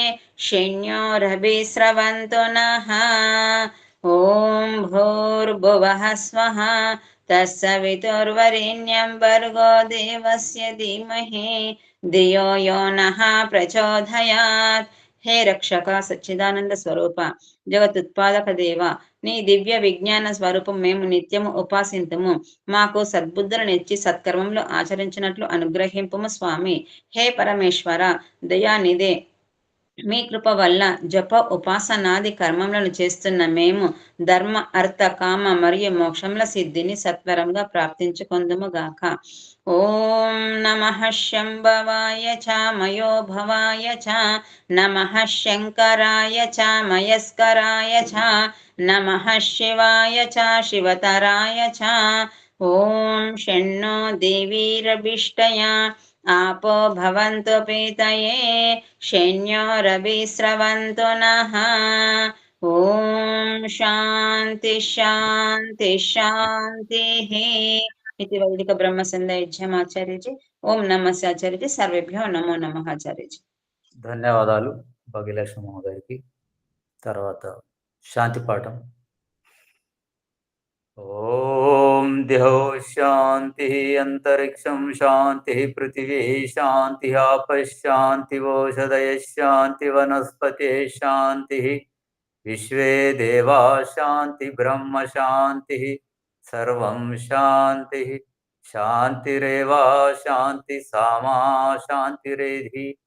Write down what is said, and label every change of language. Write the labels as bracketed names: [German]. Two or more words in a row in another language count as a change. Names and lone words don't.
[Sanskrit] शन्योरभिस्रवन्तु नः ॐ भूर्भुवः स्वः तत्सवितुर्वरेण्यं भर्गो देवस्य धीमहि धियो यो नः प्रचोदयात् हे रक्षक सच्चिदानंद स्वरूप [Telugu] జగతుత్పాదక దేవ నీ దివ్య విజ్ఞాన స్వరూపం మేము నిత్యము ఉపాసింతుము మాకు సద్బుద్ధులనిచ్చి సత్కర్మములు ఆచరించినట్లు అనుగ్రహింపుము స్వామి హే పరమేశ్వర దయానిదే మీ కృప వల్ల జప ఉపాసనాది కర్మములను చేస్తున్న మేము ధర్మ అర్థ కామ మరియు మోక్షముల సిద్ధిని సత్వరంగా ప్రాప్తించుకొందుము గాక [Sanskrit] ఓం నమః శంభవాయ చ మయోభవాయ చ నమః శంకరాయ చ మయస్కరాయ చ నమః శివాయ చ శివతరాయ చ ఓం షణ్ణో దేవీరభిష్టయా आपो भवन्तु पीतये शन्योरभिस्रवन्तु नः ॐ शान्ति शान्ति शान्तिः इति वैदिक ब्रह्मसंध्यायज्ञमाचार्यजी ओम नमः आचार्यजी सर्वेभ्यो नमो नमः आचार्यजी [Telugu] ధన్యవాదాలు భాగ్యలక్ష్మి మహోదరికి. తర్వాత శాంతి పాఠం. [Sanskrit] ఓం దేహో శాంతి అంతరిక్షం శాంతి పృథివీ శాంతి ఆపశాంతి ఓషధయ శాంతి వనస్పతే శాంతి విశ్వే దేవా శాంతి బ్రహ్మ శాంతి సర్వం శాంతి శాంతిరేవా శాంతి సామా శాంతిరేధి.